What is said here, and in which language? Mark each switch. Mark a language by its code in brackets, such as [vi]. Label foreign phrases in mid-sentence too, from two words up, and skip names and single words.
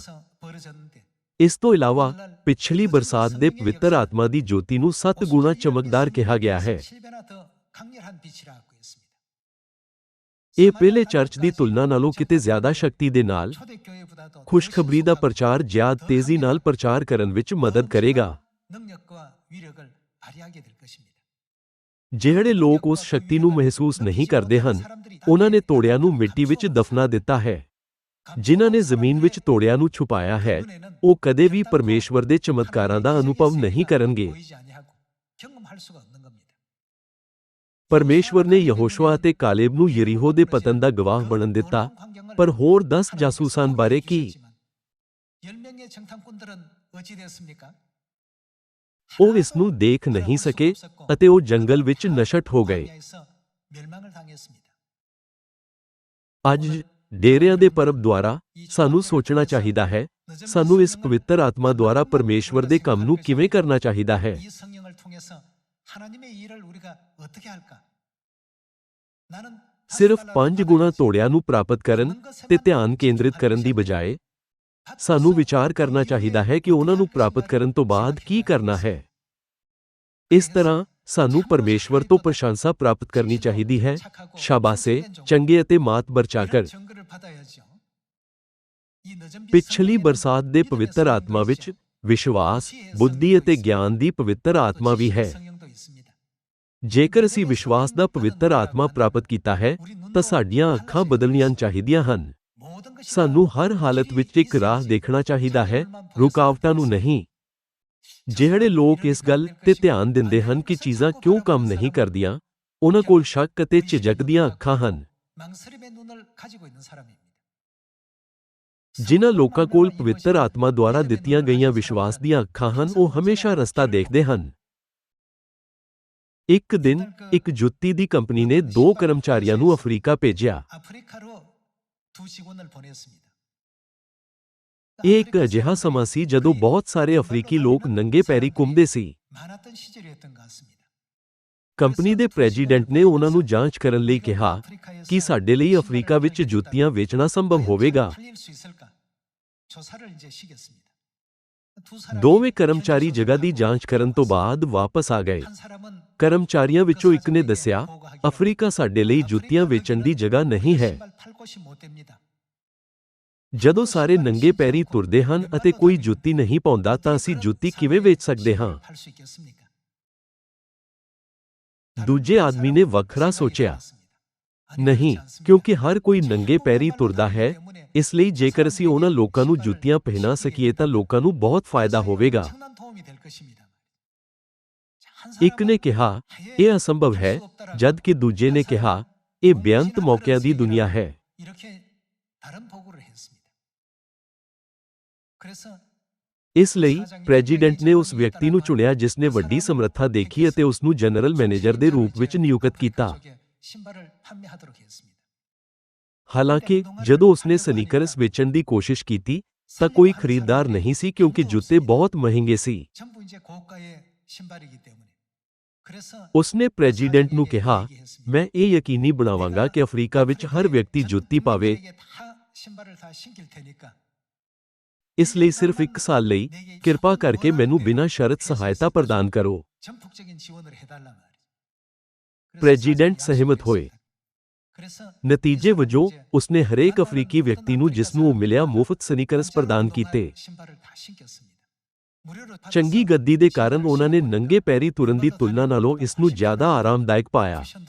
[pa] ਇਸ ਤੋਂ ਇਲਾਵਾ ਪਿਛਲੀ ਬਰਸਾਤ ਦੇ ਪਵਿੱਤਰ ਆਤਮਾ ਦੀ ਜੋਤੀ ਨੂੰ 7 ਗੁਣਾ ਚਮਕਦਾਰ ਕਿਹਾ ਗਿਆ ਹੈ। ਇਹ ਪਹਿਲੇ ਚਰਚ ਦੀ ਤੁਲਨਾ ਨਾਲੋਂ ਕਿਤੇ ਜ਼ਿਆਦਾ ਸ਼ਕਤੀ ਦੇ ਨਾਲ ਖੁਸ਼ਖਬਰੀ ਦਾ ਪ੍ਰਚਾਰ ਜ਼ਿਆਦਾ ਤੇਜ਼ੀ ਨਾਲ ਪ੍ਰਚਾਰ ਕਰਨ ਵਿੱਚ ਮਦਦ ਕਰੇਗਾ। [ko] 발휘하게 될 것입니다. [pa] ਜਿਹੜੇ ਲੋਕ ਉਸ ਸ਼ਕਤੀ ਨੂੰ ਮਹਿਸੂਸ ਨਹੀਂ ਕਰਦੇ ਹਨ, ਉਹਨਾਂ ਨੇ ਤੋੜਿਆਂ ਨੂੰ ਮਿੱਟੀ ਵਿੱਚ ਦਫਨਾ ਦਿੱਤਾ ਹੈ। ਜਿਨ੍ਹਾਂ ਨੇ ਜ਼ਮੀਨ ਵਿੱਚ ਤੋੜਿਆਂ ਨੂੰ ਛੁਪਾਇਆ ਹੈ, ਉਹ ਕਦੇ ਵੀ ਪਰਮੇਸ਼ਵਰ ਦੇ ਚਮਤਕਾਰਾਂ ਦਾ ਅਨੁਭਵ ਨਹੀਂ ਕਰਨਗੇ। [ko] 보이지 아니하고 경험할 수가 없는 겁니다. [pa] ਪਰਮੇਸ਼ਵਰ ਨੇ ਯਹੋਸ਼ੁਆ ਅਤੇ ਕਾਲੇਬ ਨੂੰ ਯਰੀਹੋ ਦੇ ਪਤਨ ਦਾ ਗਵਾਹ ਬਣਨ ਦਿੱਤਾ, ਪਰ ਹੋਰ 10 ਜਾਸੂਸਾਂ ਬਾਰੇ ਕੀ? [ko] 10명의 정탐꾼들은 어찌 되었습니까? [pa] ਉਹ ਇਸ ਨੂੰ ਦੇਖ ਨਹੀਂ ਸਕੇ ਅਤੇ ਉਹ ਜੰਗਲ ਵਿੱਚ ਨਸ਼ਟ ਹੋ ਗਏ। [ko] 광야에서 멸망을 당했습니다. [pa] ਅੱਜ ਡੇਰਿਆਂ ਦੇ ਪਰਬ ਦੁਆਰਾ ਸਾਨੂੰ ਸੋਚਣਾ ਚਾਹੀਦਾ ਹੈ, ਸਾਨੂੰ ਇਸ ਪਵਿੱਤਰ ਆਤਮਾ ਦੁਆਰਾ ਪਰਮੇਸ਼ਵਰ ਦੇ ਕੰਮ ਨੂੰ ਕਿਵੇਂ ਕਰਨਾ ਚਾਹੀਦਾ ਹੈ। [ko] 이 성령을 통해서 하나님의 일을 우리가 어떻게 할까? 나는 [pa] ਸਿਰਫ 5 ਗੁਣਾ ਤੋੜਿਆਂ ਨੂੰ ਪ੍ਰਾਪਤ ਕਰਨ ਤੇ ਧਿਆਨ ਕੇਂਦਰਿਤ ਕਰਨ ਦੀ ਬਜਾਏ ਸਾਨੂੰ ਵਿਚਾਰ ਕਰਨਾ ਚਾਹੀਦਾ ਹੈ ਕਿ ਉਹਨਾਂ ਨੂੰ ਪ੍ਰਾਪਤ ਕਰਨ ਤੋਂ ਬਾਅਦ ਕੀ ਕਰਨਾ ਹੈ। ਇਸ ਤਰ੍ਹਾਂ ਸਾਨੂੰ ਪਰਮੇਸ਼ਵਰ ਤੋਂ ਪ੍ਰਸ਼ੰਸਾ ਪ੍ਰਾਪਤ ਕਰਨੀ ਚਾਹੀਦੀ ਹੈ। ਸ਼ਾਬਾਸ਼ੇ, ਚੰਗੇ ਅਤੇ ਮਾਤਬਰ ਚਾਕਰ। [ko] 정글을 받아야죠. 이 늦은 빛 [pa] ਪਿਛਲੀ [ko] 성령의 [pa] ਬਰਸਾਤ ਦੇ [ko] 믿음의 [pa] ਪਵਿੱਤਰ [ko] 성령도 [pa] ਆਤਮਾ ਵਿੱਚ [ko] 있어요. [pa] ਵਿਸ਼ਵਾਸ, ਬੁੱਧੀ ਅਤੇ ਗਿਆਨ ਦੀ ਪਵਿੱਤਰ ਆਤਮਾ ਵੀ ਹੈ। [ko] 성령도 있습니다. [pa] ਜੇਕਰ ਅਸੀਂ ਵਿਸ਼ਵਾਸ ਦਾ ਪਵਿੱਤਰ ਆਤਮਾ ਪ੍ਰਾਪਤ ਕੀਤਾ ਹੈ, ਤਾਂ ਸਾਡੀਆਂ ਅੱਖਾਂ ਬਦਲਣੀਆਂ ਚਾਹੀਦੀਆਂ ਹਨ। [ko] 모든 것이 [pa] ਸਾਨੂੰ ਹਰ ਹਾਲਤ ਵਿੱਚ ਇੱਕ ਰਾਹ ਦੇਖਣਾ ਚਾਹੀਦਾ ਹੈ, ਰੁਕਾਵਟਾਂ ਨੂੰ ਨਹੀਂ। ਜਿਹੜੇ ਲੋਕ ਇਸ ਗੱਲ ਤੇ ਧਿਆਨ ਦਿੰਦੇ ਹਨ ਕਿ ਚੀਜ਼ਾਂ ਕਿਉਂ ਕੰਮ ਨਹੀਂ ਕਰਦੀਆਂ, ਉਹਨਾਂ ਕੋਲ ਸ਼ੱਕ ਅਤੇ ਝਿਜਕ ਦੀਆਂ ਅੱਖਾਂ ਹਨ। [ko] 망설임의 눈을 가지고 있는 사람입니다. [pa] ਜਿਨ੍ਹਾਂ ਲੋਕਾਂ ਕੋਲ ਪਵਿੱਤਰ ਆਤਮਾ ਦੁਆਰਾ ਦਿੱਤੀਆਂ ਗਈਆਂ ਵਿਸ਼ਵਾਸ ਦੀਆਂ ਅੱਖਾਂ ਹਨ, ਉਹ ਹਮੇਸ਼ਾ ਰਸਤਾ ਦੇਖਦੇ ਹਨ। ਇੱਕ ਦਿਨ ਇੱਕ ਜੁੱਤੀ ਦੀ ਕੰਪਨੀ ਨੇ 2 ਕਰਮਚਾਰੀਆਂ ਨੂੰ ਅਫਰੀਕਾ ਭੇਜਿਆ। [ko] 아프리카로 2 직원을 보냈습니다. [pa] ਇਹ ਇੱਕ ਅਜਿਹਾ ਸਮਾਂ ਸੀ ਜਦੋਂ ਬਹੁਤ ਸਾਰੇ ਅਫਰੀਕੀ ਲੋਕ ਨੰਗੇ ਪੈਰੀ ਘੁੰਮਦੇ ਸੀ। [ko] 많았던 시절이었던 것 같습니다. [pa] ਕੰਪਨੀ ਦੇ ਪ੍ਰੈਜ਼ੀਡੈਂਟ ਨੇ ਉਹਨਾਂ ਨੂੰ ਜਾਂਚ ਕਰਨ ਲਈ ਕਿਹਾ ਕਿ ਸਾਡੇ ਲਈ ਅਫਰੀਕਾ ਵਿੱਚ ਜੁੱਤੀਆਂ ਵੇਚਣਾ ਸੰਭਵ ਹੋਵੇਗਾ। [ko] 팔릴 수 있을까? 조사를 이제 시켰습니다. 두 사람이 [pa] ਦੋਵੇਂ ਕਰਮਚਾਰੀ ਜਗ੍ਹਾ ਦੀ ਜਾਂਚ ਕਰਨ ਤੋਂ ਬਾਅਦ ਵਾਪਸ ਆ ਗਏ। [ko] 한 사람은 [pa] ਕਰਮਚਾਰੀਆਂ ਵਿੱਚੋਂ ਇੱਕ ਨੇ ਦੱਸਿਆ, ਅਫਰੀਕਾ ਸਾਡੇ ਲਈ ਜੁੱਤੀਆਂ ਵੇਚਣ ਦੀ ਜਗ੍ਹਾ ਨਹੀਂ ਹੈ। [ko] 신발 팔 곳이 못 됩니다. [pa] ਜਦੋਂ ਸਾਰੇ ਨੰਗੇ ਪੈਰੀ ਤੁਰਦੇ ਹਨ ਅਤੇ ਕੋਈ ਜੁੱਤੀ ਨਹੀਂ ਪਾਉਂਦਾ ਤਾਂ ਅਸੀਂ ਜੁੱਤੀ ਕਿਵੇਂ ਵੇਚ ਸਕਦੇ ਹਾਂ? [ko] 팔 수 있겠습니까? [pa] ਦੂਜੇ ਆਦਮੀ ਨੇ ਵੱਖਰਾ ਸੋਚਿਆ, ਨਹੀਂ, ਕਿਉਂਕਿ ਹਰ ਕੋਈ ਨੰਗੇ ਪੈਰੀ ਤੁਰਦਾ ਹੈ, ਇਸ ਲਈ ਜੇਕਰ ਅਸੀਂ ਉਹਨਾਂ ਲੋਕਾਂ ਨੂੰ ਜੁੱਤੀਆਂ ਪਹਿਨਾ ਸਕੀਏ ਤਾਂ ਲੋਕਾਂ ਨੂੰ ਬਹੁਤ ਫਾਇਦਾ ਹੋਵੇਗਾ। [ko] 엄청난 도움이 될 것입니다. [pa] ਇੱਕ ਨੇ ਕਿਹਾ, ਇਹ ਅਸੰਭਵ ਹੈ, ਜਦ ਕਿ ਦੂਜੇ ਨੇ ਕਿਹਾ, ਇਹ ਬੇਅੰਤ ਮੌਕਿਆਂ ਦੀ ਦੁਨੀਆ ਹੈ। [ko] 이렇게 다른 보고를 했습니다. 그래서 [pa] ਇਸ ਲਈ ਪ੍ਰੈਜ਼ੀਡੈਂਟ ਨੇ ਉਸ ਵਿਅਕਤੀ ਨੂੰ ਚੁਣਿਆ ਜਿਸ ਨੇ ਵੱਡੀ ਸਮਰੱਥਾ ਦੇਖੀ ਅਤੇ ਉਸ ਨੂੰ [en] general manager [pa] ਦੇ ਰੂਪ ਵਿੱਚ ਨਿਯੁਕਤ ਕੀਤਾ। [ko] 신발을 판매하도록 했습니다. [pa] ਹਾਲਾਂਕਿ ਜਦੋਂ ਉਸਨੇ ਸਨੀਕਰਸ ਵੇਚਣ ਦੀ ਕੋਸ਼ਿਸ਼ ਕੀਤੀ ਤਾਂ ਕੋਈ ਖਰੀਦਦਾਰ ਨਹੀਂ ਸੀ ਕਿਉਂਕਿ ਜੁੱਤੇ ਬਹੁਤ ਮਹਿੰਗੇ ਸੀ। [ko] 전부 이제 고가의 신발이기 때문에. 그래서 [pa] ਉਸਨੇ ਪ੍ਰੈਜ਼ੀਡੈਂਟ ਨੂੰ ਕਿਹਾ, ਮੈਂ ਇਹ ਯਕੀਨੀ ਬਣਾਵਾਂਗਾ ਕਿ ਅਫਰੀਕਾ ਵਿੱਚ ਹਰ ਵਿਅਕਤੀ ਜੁੱਤੀ ਪਾਵੇ। [ko] 다 신발을 다 신길 테니까 [pa] ਇਸ ਲਈ ਸਿਰਫ 1 ਸਾਲ ਲਈ ਕਿਰਪਾ ਕਰਕੇ ਮੈਨੂੰ ਬਿਨਾਂ ਸ਼ਰਤ ਸਹਾਇਤਾ ਪ੍ਰਦਾਨ ਕਰੋ। [ko] 전폭적인 지원을 해달란 말이죠. [pa] ਪ੍ਰੈਜ਼ੀਡੈਂਟ ਸਹਿਮਤ ਹੋਏ। ਨਤੀਜੇ ਵਜੋਂ ਉਸਨੇ ਹਰੇਕ ਅਫਰੀਕੀ ਵਿਅਕਤੀ ਨੂੰ ਜਿਸ ਨੂੰ ਉਹ ਮਿਲਿਆ ਮੁਫਤ ਸਨੀਕਰਸ ਪ੍ਰਦਾਨ ਕੀਤੇ। ਚੰਗੀ ਗੱਦੀ ਦੇ ਕਾਰਨ ਉਹਨਾਂ ਨੇ ਨੰਗੇ ਪੈਰੀ ਤੁਰਨ ਦੀ ਤੁਲਨਾ ਨਾਲੋਂ ਇਸ ਨੂੰ ਜ਼ਿਆਦਾ ਆਰਾਮਦਾਇਕ ਪਾਇਆ।